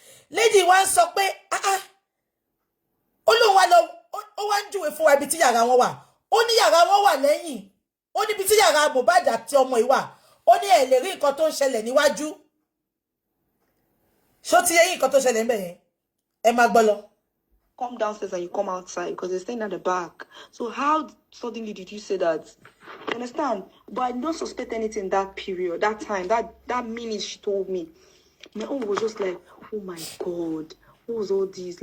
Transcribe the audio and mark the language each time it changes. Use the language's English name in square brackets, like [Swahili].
[Yoruba] Lady wa ń sọ pé ó lóun wá lọ ó wá ń júwe fún wa ibi tí yàrá wọn wà. Ó ní yàrá wọn wà lẹ́yìn. Ó ní ibi tí yàrá Mohbad àti ọmọ yìí wà. Ó ní ẹ lè rí nǹkan tó ń ṣẹlẹ̀ níwájú. Ṣó ti yé yín nǹkan tó ṣẹlẹ̀ ńbẹ̀ yẹn. Ẹ máa gbọ́ lọ. [English] come downstairs and you come outside because they're staying at the back. So how suddenly did you say that? You understand? But I don't suspect anything that period, that time, that minute she told me. My own was just like, oh my God, what was all this?